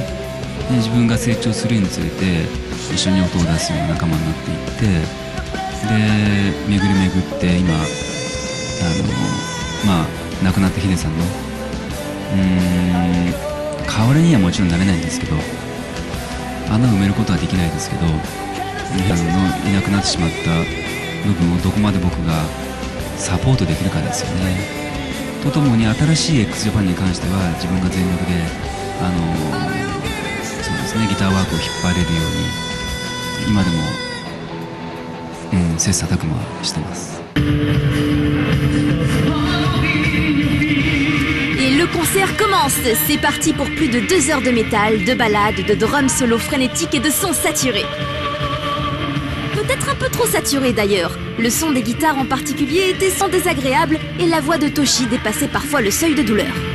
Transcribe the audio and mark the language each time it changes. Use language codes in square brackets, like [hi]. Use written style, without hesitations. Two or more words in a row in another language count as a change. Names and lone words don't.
[ja] で自分が成長するにつれて一緒に音を出すような仲間になっていって、で巡り巡って今亡くなったヒデさんの代わりにはもちろんなれないんですけど、穴を埋めることはできないですけど、いなくなってしまった部分をどこまで僕がサポートできるかですよね。とともに新しい X-Japan に関しては自分が全力でそうですね、ギターワークを引っ張れるように今でも切磋琢磨してます。 [fr] Et le concert commence. C'est parti pour plus de 2 heures de métal, de ballades, de drums solo frénétiques et de sons saturés. Peut-être un peu trop saturé d'ailleurs. Le son des guitares en particulier était sans désagréable et la voix de Toshi dépassait parfois le seuil de douleur.